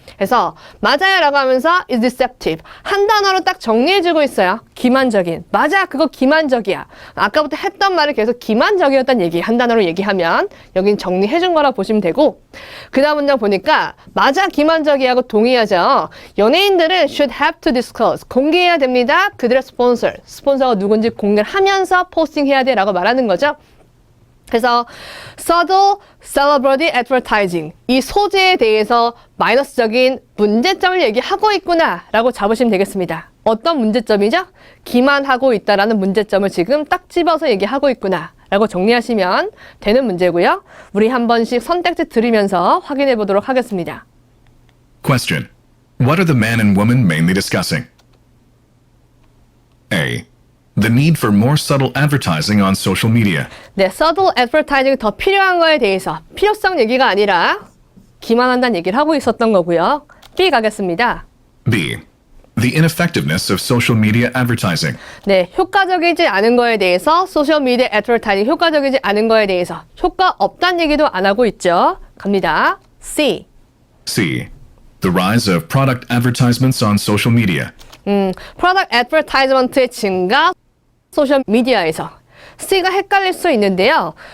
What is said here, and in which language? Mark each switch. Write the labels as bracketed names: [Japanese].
[Korean] 그래서 맞아요 라고 하면서 is deceptive. 한 단어로 딱 정리해주고 있어요. 기만적인. 맞아 그거 기만적이야. 아까부터 했던 말을 계속 기만적이었다는 얘기 한 단어로 얘기하면 여긴 정리해준 거라 보시면 되고 그 다음 문장 보니까 맞아 기만적이하고 동의하죠. [English] 연예인들은 should have to disclose. [Korean] 공개해야 됩니다. 그들의 스폰서가 누군지 공개를 하면서 포스팅해야 돼 라고 말하는 거죠. 그래서 subtle celebrity advertising 이 소재에 대해서 마이너스적인 문제점을 얘기하고 있구나 라고 잡으시면 되겠습니다. 어떤 문제점이죠? 기만하고 있다라는 문제점을 지금 딱 집어서 얘기하고 있구나 라고 정리하시면 되는 문제고요. 우리 한 번씩 선택지 들으면서 확인해 보도록 하겠습니다. [English] Question. What are the man and woman mainly discussing? A. The need for more subtle advertising on social media. [Korean] 네, subtle advertising 더 필요한 거에 대해서 필요성 얘기가 아니라 기만한다는 얘기를 하고 있었던 거고요. B 가겠습니다. [English] B. The ineffectiveness of social media advertising. [Korean] 네, 효과적이지 않은 거에 대해서 소셜 미디어 애드버타이징 효과적이지 않은 거에 대해서 효과 없다는 얘기도 안 하고 있죠. 갑니다. C. [English] C. The rise of product advertisements on social media. [Korean] 프로덕트 애드버타이즈먼트의 증가 소셜 미디어에서 C가 헷갈릴 수 있는데요.